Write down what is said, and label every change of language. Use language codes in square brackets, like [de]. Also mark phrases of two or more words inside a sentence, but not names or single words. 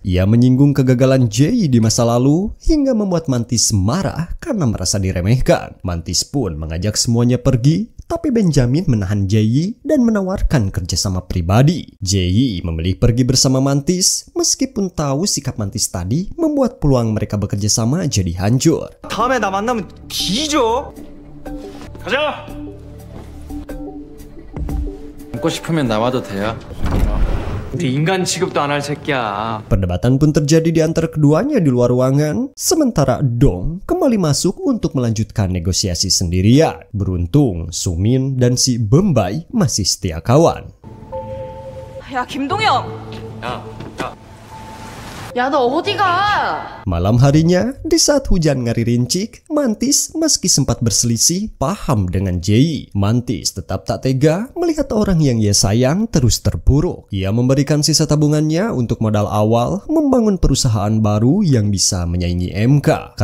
[id] Ia menyinggung kegagalan Jae di masa lalu hingga membuat Mantis marah karena merasa diremehkan. Mantis pun mengajak semuanya pergi, tapi Benjamin menahan Jae dan menawarkan kerjasama pribadi. Jae memilih pergi bersama Mantis meskipun tahu sikap Mantis tadi membuat peluang mereka bekerja sama jadi hancur. [ko] 다음에 나 만나면 뒤져. 가자. 먹고 싶으면 나와도 돼요. 인간 취급도 안 할 새끼야. [id] Perdebatan pun terjadi di antara keduanya di luar ruangan, sementara Dong kembali masuk untuk melanjutkan negosiasi sendirian. Beruntung, Sumin dan si Bembai masih setia kawan. [ko] 야, 김동영! 야, 너 어디 가? [id] Malam harinya, di saat hujan ngari rincik, Mantis meski sempat berselisih, paham dengan Jae. Mantis tetap tak tega melihat orang yang ia sayang terus terpuruk. Ia memberikan sisa tabungannya untuk modal awal membangun perusahaan baru yang bisa menyaingi MK.